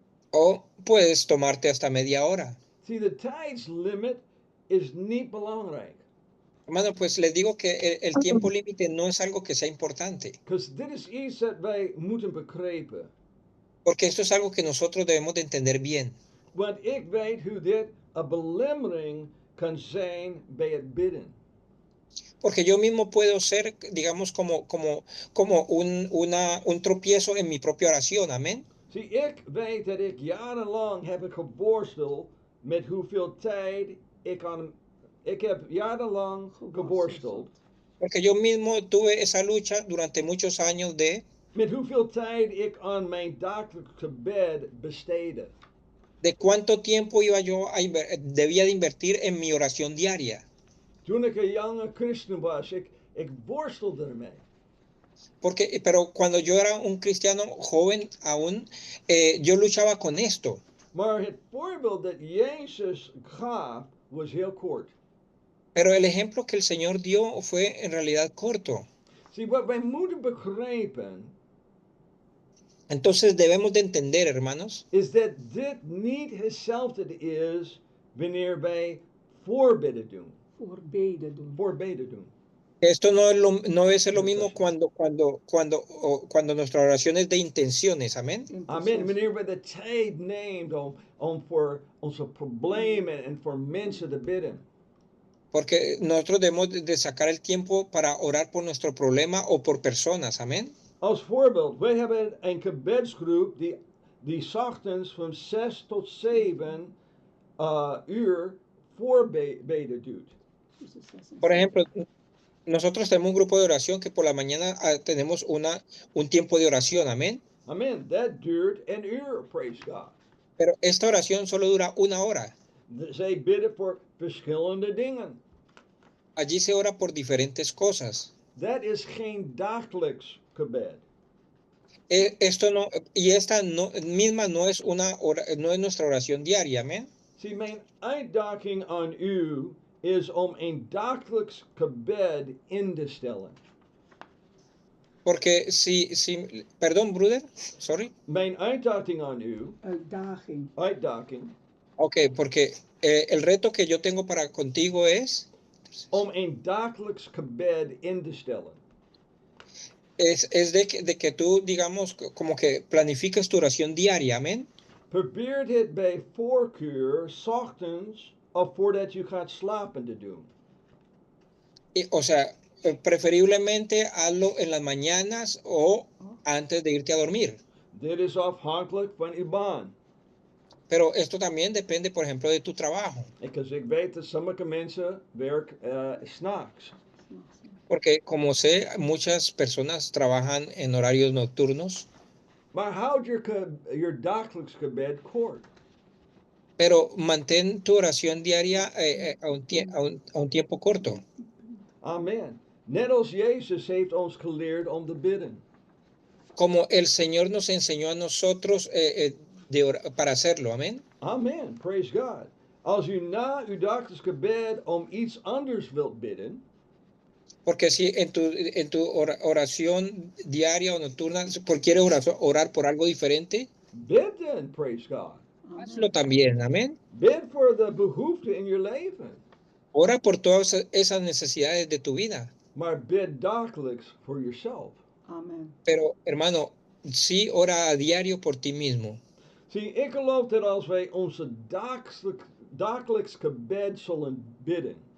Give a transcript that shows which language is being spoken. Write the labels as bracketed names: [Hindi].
[Spanish] O puedes tomarte hasta media hora. [Dutch] Zie, de tijdslimit is niet belangrijk. [Spanish] Hermano, pues les digo que el tiempo límite no es algo que sea importante, [Dutch] Want dit is iets dat wij moeten begrijpen. [Spanish] porque esto es algo que nosotros debemos de entender bien. [Dutch] Want ik weet hoe dit een belemmering kan zijn bij het bidden. [Spanish] Porque yo mismo puedo ser, digamos, como un tropiezo en mi propia oración, amén. [Dutch] Zie, ik weet dat ik jarenlang heb geworsteld met hoeveel tijd ik heb jarenlang geworsteld. [Spanish] Porque yo mismo tuve esa lucha durante muchos años [Dutch] Met hoeveel tijd ik aan mijn dagelijks gebed besteedde. [Spanish] de cuánto tiempo debía de invertir en mi oración diaria. [Dutch] Toen ik een jonge christen was, ik worstelde ermee. [Spanish] Pero cuando yo era un cristiano joven aún, yo luchaba con esto. [Dutch] Maar het voorbeeld dat Jezus gaf was heel kort. [Spanish] Pero el ejemplo que el Señor dio fue en realidad corto. [Dutch] Zie, wat wij moeten begrijpen [Spanish] Entonces debemos de entender, hermanos, [Dutch] is dat dit niet hetzelfde is wanneer wij voorbidden doen. Voorbeden doen. Voorbeden doen. [Spanish] esto no debe ser lo mismo cuando nuestra oración es de intenciones, amén. Amen. [Dutch] Wanneer we de tijd nemen om voor onze problemen en voor mensen te bidden. [Spanish] Porque nosotros debemos de sacar el tiempo para orar por nuestro problema o por personas, amén. [Dutch] Als voorbeeld, wij hebben een gebedsgroep die 's ochtends van 6 tot 7 uur voorbeden doet. [Spanish] Por ejemplo, nosotros tenemos un grupo de oración que por la mañana tenemos un tiempo de oración, amén. Amen. [Dutch] Dat duurt een uur, [English] praise God. [Spanish] Pero esta oración solo dura 1 hora. [Dutch] Zij bidden voor verschillende dingen. [Spanish] Allí se ora por diferentes cosas. [Dutch] Dat is geen dagelijks gebed. [Spanish] Esto no, y esta no, misma no es no es nuestra oración diaria, amén. [Dutch] Zie, mijn uitdaging aan u is om een dagelijks gebed in te stellen. [Spanish] Porque perdón, [English] brother, sorry. [Dutch] Mijn uitdaging aan u, Uitdaging. [Spanish] Ok, porque el reto que yo tengo para contigo es [Dutch] om een dagelijks gebed in te stellen. [Spanish] es de que tú, digamos, como que planifiques tu oración diaria, amén. [Dutch] Probeer dit bij voorkeur 's ochtends of voordat je gaat slapen te doen. [Spanish] O sea, preferiblemente hazlo en las mañanas o antes de irte a dormir. [Dutch] Dit is afhankelijk van uw baan. [Spanish] Pero esto también depende, por ejemplo, de tu trabajo. [Dutch] Dus ik weet dat sommige mensen werken 's nachts. [Spanish] Porque como sé, muchas personas trabajan en horarios nocturnos. [Dutch] Maar houd je dagelijks gebed kort. [Spanish] Pero mantén tu oración diaria a un tiempo corto. Amen. [Dutch] Net als Jezus heeft ons geleerd om te bidden. [Spanish] Como el Señor nos enseñó a nosotros para hacerlo, amén. [English] Amen. Praise God. [Dutch] Als u na uw dagelijks gebed om iets anders wilt bidden. [Spanish] Porque si en tu oración diaria o nocturna quieres orar por algo diferente, [English] bid then, praise God. [Spanish] Hazlo también, amén. [Dutch] Bid [English] for the [Dutch] behoefte in [English] your [Dutch] leven. [Spanish] Ora por todas esas necesidades de tu vida. [Dutch] Maar bid dagelijks [English] for yourself. Amen. [Spanish] Pero, hermano, sí ora a diario por ti mismo. [Dutch] Zie, ik geloof dat als wij onze dagelijks gebed zullen bidden.